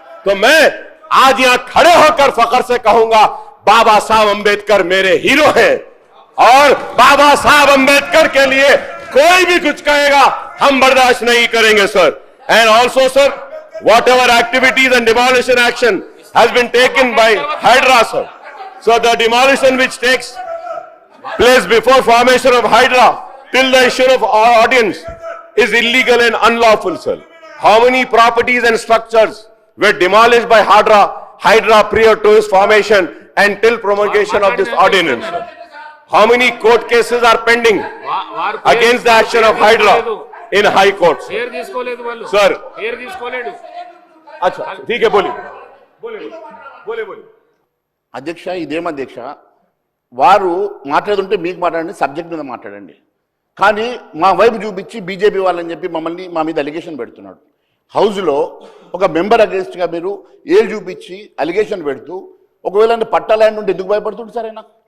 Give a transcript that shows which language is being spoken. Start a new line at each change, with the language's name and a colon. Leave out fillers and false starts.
Hindi: तो मैं आज यहां खड़े होकर फख्र से कहूंगा, बाबा साहब अंबेडकर मेरे हीरो हैं और बाबा साहब अंबेडकर के लिए कोई भी कुछ कहेगा हम बर्दाश्त नहीं करेंगे sir.
English: And also sir, whatever activities and demolition action has been taken by Hydra sir. So the demolition which takes place before formation of Hydra till the issue of ordinance is illegal and unlawful, sir. How many properties and structures were demolished by Hydra prior to its formation and till promulgation of this ordinance, sir? How many court cases are pending against the action of Hydra in high courts?
Telugu: పేరు తీసుకోలేదు వాళ్ళు,
English: Sir,
Telugu: పేరు తీసుకోలేడు.
Hindi: अच्छा ठीक है, बोलिए बोलिए बोलिए बोलिए।
Telugu: అధ్యక్ష, ఇదేం అధ్యక్ష, వారు మాట్లాడుతుంటే మీకు మాట్లాడండి, సబ్జెక్ట్ మీద మాట్లాడండి. కానీ మా వైపు చూపించి బీజేపీ వాళ్ళని చెప్పి మమ్మల్ని మా మీద అలిగేషన్ పెడుతున్నాడు. హౌస్లో ఒక మెంబర్ అగేన్స్ట్గా మీరు ఏలు చూపించి అలిగేషన్ పెడుతూ, ఒకవేళ పట్టా ల్యాండ్ ఉంటే ఎందుకు భయపడుతుంది సార్ ఆయన?